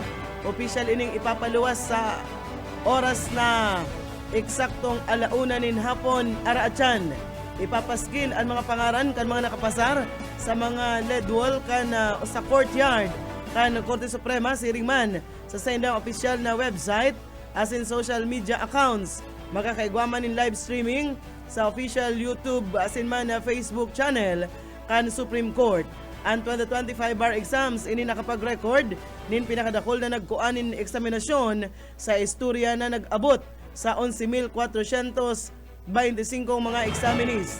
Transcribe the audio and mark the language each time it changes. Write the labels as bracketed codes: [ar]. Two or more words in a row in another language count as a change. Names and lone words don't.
[bik] Opisyal ining ipapaluwas sa oras na eksaktong alauna nin hapon araatyan. Ipapaskil ang mga pangaran kan mga nakapasar sa mga [en] lead wall [bik] kan sa courtyard kan Korte Suprema siring man sa sendang opisyal na website as in [en] social media accounts. [bik] Makakaigwaman in [en] live streaming [bik] sa official YouTube as in man na Facebook channel kan Supreme Court. Ang 2025 [en] bar exams [bik] ini nakapag-record nin pinakadakol na nagkuanin eksaminasyon sa istorya na nag-abot sa 11,425 mga examinees.